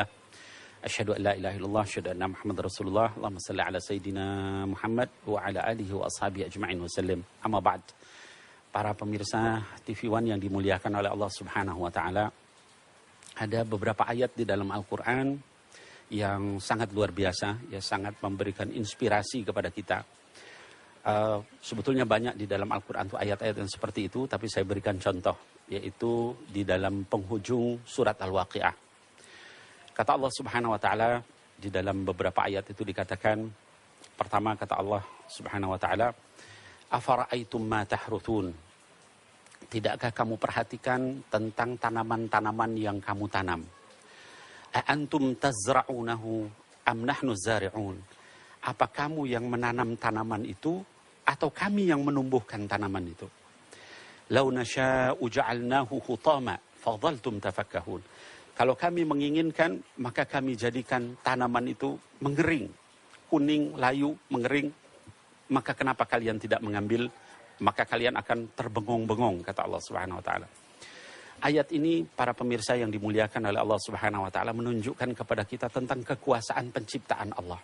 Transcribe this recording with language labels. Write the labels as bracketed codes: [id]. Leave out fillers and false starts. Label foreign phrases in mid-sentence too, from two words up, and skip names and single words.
[ar] أشهد أن لا إله إلا الله أشهد أن محمدا رسول الله. اللهم صل على سيدنا محمد وعلى آله وأصحابه أجمعين وسلم. أما بعد. [id] Para pemirsa TV One yang dimuliakan oleh Allah [ar] سبحانه وتعالى, [id] ada beberapa ayat di dalam Al-Qur'an yang sangat luar biasa, ya, sangat memberikan inspirasi kepada kita. Sebetulnya banyak di dalam Al-Quran itu ayat-ayat yang seperti itu, tapi saya berikan contoh, yaitu di dalam penghujung surat Al-Waqi'ah. Kata Allah [ar] سبحانه وتعالى [id] di dalam beberapa ayat itu dikatakan, pertama kata Allah [ar] سبحانه وتعالى, أفرأيتم ما تحرثون. [id] Tidakkah kamu perhatikan tentang tanaman-tanaman yang kamu tanam? [ar] أأنتم تزرعونه أم نحن الزارعون. [id] Apa kamu yang menanam tanaman itu atau kami yang menumbuhkan tanaman itu? [ar] لو نشاء لجعلناه حطاما فظلتم تفكهون. [id] Kalau kami menginginkan, maka kami jadikan tanaman itu mengering, kuning, layu, mengering. Maka kenapa kalian tidak mengambil? Maka kalian akan terbengong-bengong, kata Allah [ar] سبحانه وتعالى. [id] Ayat ini para pemirsa yang dimuliakan oleh Allah [ar] سبحانه وتعالى [id] menunjukkan kepada kita tentang kekuasaan penciptaan Allah.